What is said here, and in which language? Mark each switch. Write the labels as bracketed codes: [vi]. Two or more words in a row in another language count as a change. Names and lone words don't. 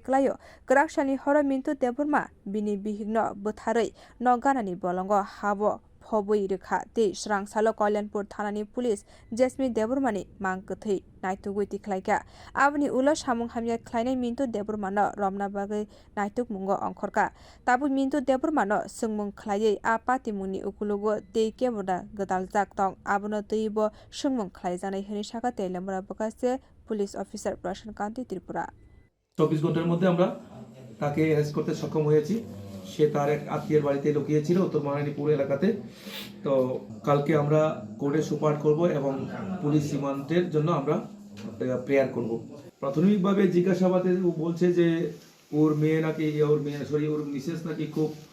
[trp] klaio graksani horo Mintu Deborma bini bihigno butharoi no ganani bolongo habo Hobui rekha te srangsalo Kailanpur thanani police Jasmine Debormani mangkthei naitugui tiklaika abni ulo samung hamya khlainai Mintu Deborma no romna bagai naituk mungo ongkhorka tabu Mintu Deborma no sungmung khlaiei a patimungni ukulugo tei keboda gdaljak tong abono teibo sungmung khlaijanai hini saka telemura bokase [en] police officer [trp] Prashan Kanti Tripura [bn] 24 ঘন্টার মধ্যে আমরা তাকে অ্যারেস্ট করতে সক্ষম হয়েছি সে তার এক আত্মীয়ের বাড়িতে লুকিয়ে ছিল উত্তর মহারানীপুর এলাকাতে তো কালকে আমরা কোর্টে সুপার করব এবং [en] police remand [bn] জন্য আমরা প্রেয়ার করব প্রাথমিকভাবে জিজ্ঞাসাবাদে ও বলছে যে ওর মিসেস নাকি খুব